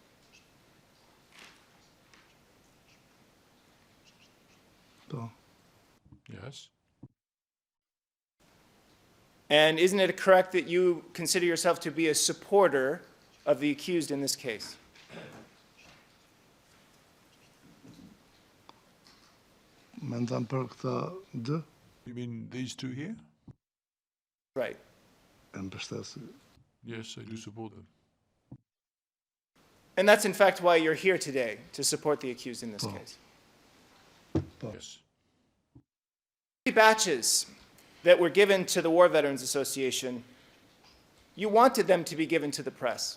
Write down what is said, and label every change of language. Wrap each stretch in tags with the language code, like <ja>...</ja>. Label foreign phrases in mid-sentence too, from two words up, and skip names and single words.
<sq>po.</sq> <en>Yes. And isn't it correct that you consider yourself to be a supporter of the accused in this case?</en> <sq>Mendon për këta dy</sq> <en>You mean these two here? Right.</en> <sq>e mbështes.</sq> <en>Yes, I do support them. And that's in fact why you're here today, to support the accused in this case. Yes. 3 batches that were given to the War Veterans Association, you wanted them to be given to the press.</en>